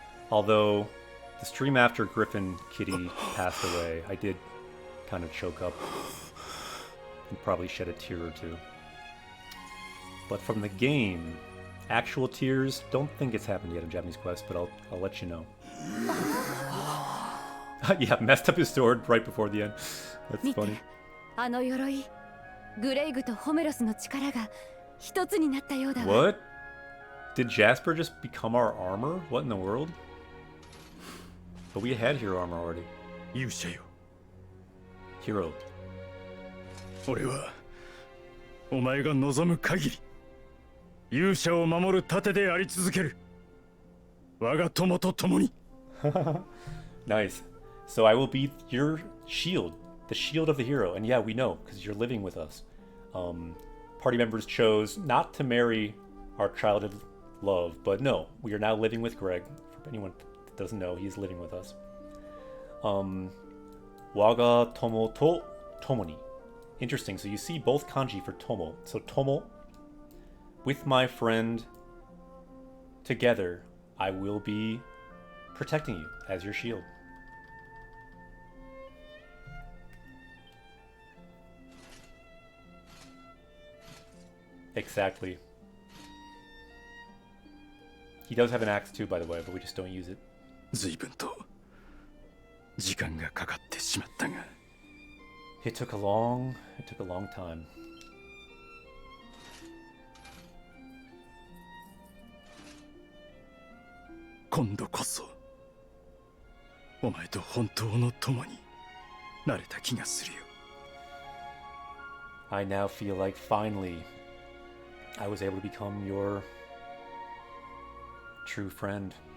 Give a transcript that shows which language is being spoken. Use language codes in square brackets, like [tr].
[en] Although the stream after Griffin Kitty passed away, I did kind of choke up and probably shed a tear or two. But from the game, actual tears, don't think it's happened yet in Japanese Quest, but I'll let you know. Yeah, messed up his sword right before the end. That's funny. [ja] あの鎧、グレイグとホメロスの力が一つになったようだわ。 [en] What? Did Jasper just become our armor? What in the world? But we had hero armor already. [ja] 勇者よ、 [en] Hero. [ja] 俺はお前が望む限り勇者を守る盾であり続ける。我が友と共に。 [en] Nice. So I will be your shield, the shield of the hero. And yeah, we know, because you're living with us. Party members chose not to marry our childhood love, but no, we are now living with Greg. For anyone that doesn't know, he's living with us. [ja] Waga tomo to tomoni. [en] Interesting, so you see both kanji for tomo. So tomo, with my friend, together, I will be protecting you as your shield. Exactly. He does have an axe too, by the way, but we just don't use it. [ja] 随分と時間がかかってしまったが。 [en] It took a long time. [ja] 今度こそお前と本当の友になれた気がするよ。 [en] I now feel like finally I was able to become your true friend.